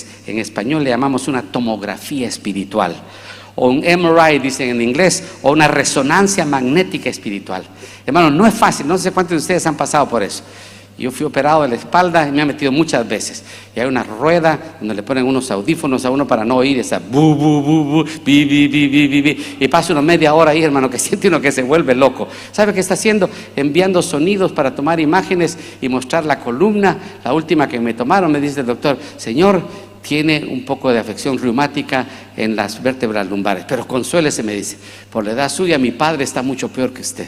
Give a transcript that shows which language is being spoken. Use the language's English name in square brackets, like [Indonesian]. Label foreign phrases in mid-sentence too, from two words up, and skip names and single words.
[Spanish] En español le llamamos una tomografía espiritual, o un MRI, dicen en inglés, o una resonancia magnética espiritual. Hermano, no es fácil, no sé cuántos de ustedes han pasado por eso. Yo fui operado de la espalda y me han metido muchas veces. Y hay una rueda donde le ponen unos audífonos a uno para no oír esa bu, bu, bu, bu, bi, bi, bi, bi, bi, bi. Y pasa una media hora ahí, hermano, que siente uno que se vuelve loco. ¿Sabe qué está haciendo? Enviando sonidos para tomar imágenes y mostrar la columna. La última que me tomaron, me dice el doctor, señor, tiene un poco de afección reumática en las vértebras lumbares, pero consuélese, me dice, por la edad suya mi padre está mucho peor que usted.